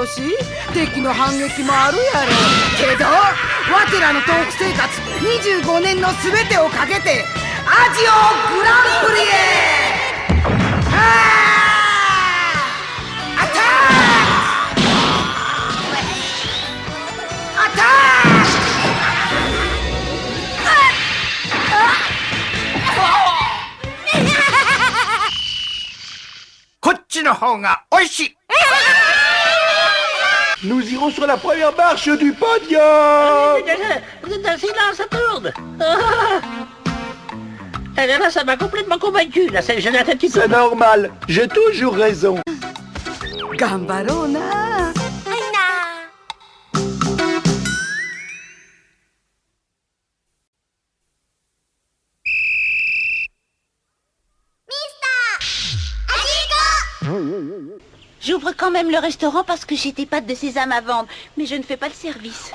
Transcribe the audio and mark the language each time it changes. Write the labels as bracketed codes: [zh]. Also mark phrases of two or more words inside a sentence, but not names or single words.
[ja] し敵の反撃もあるやろけどわてらのトーク生活25年の全てをかけてアジオグランプリへアタックアタックこっちの方が美味しい [fr] Nous irons sur la première marche du podium. Silence, ça tourne. Là, ça m'a complètement convaincu. Là, j'ai la tête qui C'est tourne. normal, j'ai toujours raison. [ja] 頑張ろうな [fr] J'ouvre quand même le restaurant parce que j'ai des pâtes de sésame à vendre, mais je ne fais pas le service.